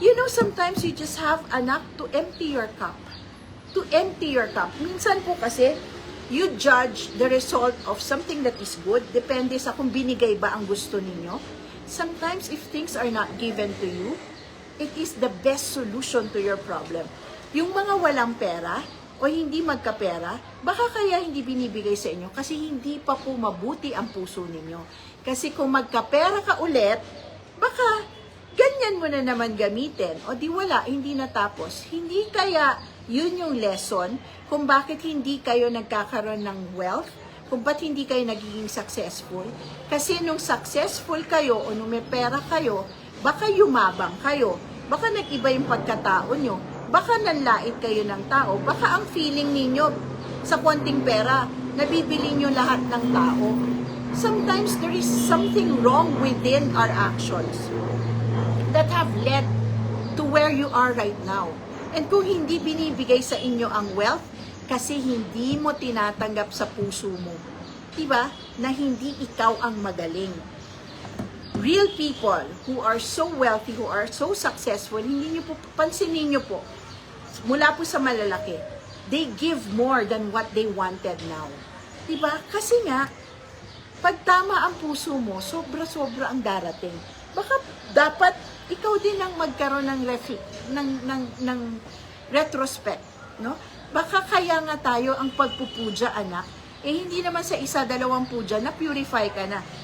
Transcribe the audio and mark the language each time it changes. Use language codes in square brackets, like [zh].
[en] Sometimes you just have enough to empty your cup. To empty your cup. [tl] Minsan po kasi, [en] you judge the result of something that is good, [tl] depende sa kung binigay ba ang gusto ninyo. [en] Sometimes, if things are not given to you, it is the best solution to your problem. [tl] Yung mga walang pera, o hindi magkapera, baka kaya hindi binibigay sa inyo kasi hindi pa po mabuti ang puso ninyo. Kasi kung magkapera ka ulit, baka ganyan mo na naman gamitin. O di wala, hindi natapos. Hindi kaya yun yung lesson kung bakit hindi kayo nagkakaroon ng wealth, kung ba't hindi kayo nagiging successful. Kasi nung successful kayo o nung may pera kayo, baka yumabang kayo, baka nag-iba yung pagkatao nyo, baka nanlait kayo ng tao, baka ang feeling ninyo sa konting pera, nabibili nyo lahat ng tao. [en] Sometimes there is something wrong within our actions that have led to where you are right now. [tl] And kung hindi binibigay sa inyo ang wealth, kasi hindi mo tinatanggap sa puso mo. Diba? Na hindi ikaw ang magaling. [en] Real people who are so wealthy, who are so successful, [tl] hindi nyo po, pansinin nyo po, mula po sa malalaki, [en] they give more than what they wanted now. [tl] Diba? Kasi nga, pag tama ang puso mo, sobra-sobra ang darating. Baka dapat ikaw din ang magkaroon ng retrospect, no? Baka kaya nga tayo ang pagpupuja, anak, hindi naman sa isa, dalawang puja, na purify ka na.